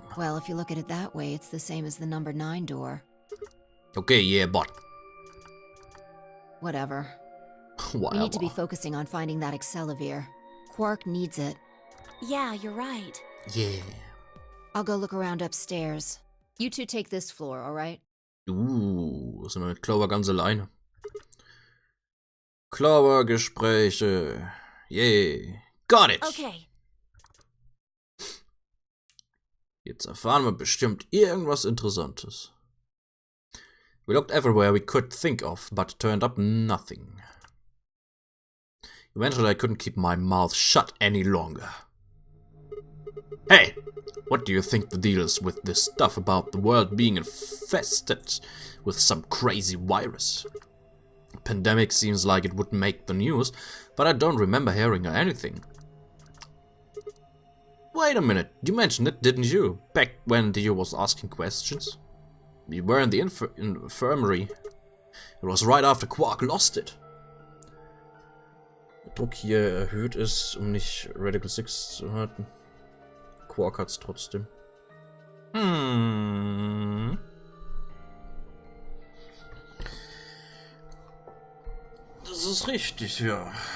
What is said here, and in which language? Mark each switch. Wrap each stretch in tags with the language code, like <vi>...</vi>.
<en>Well, if you look at it that way, it's the same as the number 9 door. Okay, yeah, but... Whatever. Whatever. We need to be focusing on finding that Accelavir. Quark needs it. Yeah, you're right. Yeah. I'll go look around upstairs. You two take this floor, alright?</en> <de>Sind wir mit Clover ganz alleine. Clover-Gespräche.</de> <en>Yeah. Got it. Okay.</en> <de>Jetzt erfahren wir bestimmt irgendwas Interessantes.</de> <en>We looked everywhere we could think of, but turned up nothing. Eventually I couldn't keep my mouth shut any longer. Hey! What do you think the deal is with this stuff about the world being infested with some crazy virus? A pandemic seems like it would make the news, but I don't remember hearing anything. Wait a minute, you mentioned it, didn't you? Back when Dio was asking questions? We were in the infirmary. It was right after Quark lost it.</en> <de>Druck hier erhöht ist, um nicht Radical 6 zu halten. Quark hat's trotzdem. Das ist richtig, ja.</de>